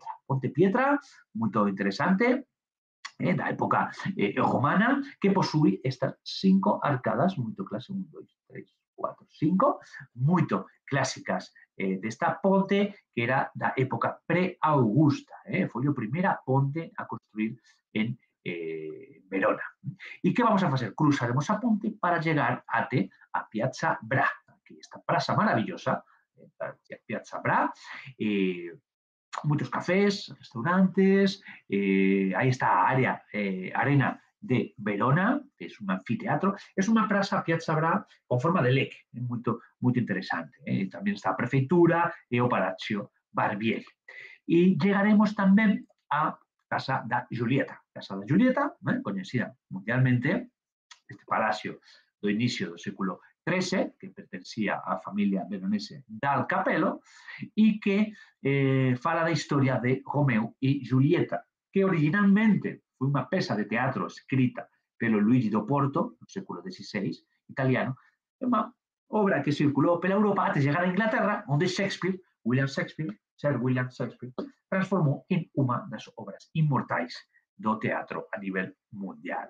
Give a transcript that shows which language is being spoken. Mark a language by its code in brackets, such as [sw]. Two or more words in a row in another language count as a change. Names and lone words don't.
[gl] Ponte Pietra, moito interesante, da época romana, que posúe estas 5 arcadas moito clásicas, 1, 2, 3, 4, 5, moito clásicas desta ponte que era da época pre-augusta. Foi a primeira ponte a construir en Verona. E que vamos a facer? Cruzaremos a ponte para chegar até a Piazza Bra, aquí esta praza maravillosa, Piazza Bra, [es] muchos cafés, restaurantes, ahí está a área, Arena de Verona, que es un anfiteatro, es una plaza, Piazza Bra, con forma de leque, muy interesante. [gl] También está a Prefeitura e o Palacio Barbieri. [es] Y llegaremos también a Casa da Giulietta. [gl] Casa da Giulietta, [es] conocida mundialmente, este palacio [gl] do inicio do século XIII, que pertencía á familia veronese dal Capello, e que fala da historia de Romeo e Giulietta, que originalmente foi unha peza de teatro escrita pelo Luigi do Porto, no século XVI, italiano, é unha obra que circulou pela Europa até chegar a Inglaterra, onde Shakespeare, Sir William Shakespeare, transformou en unha das obras inmortais do teatro a nivel mundial.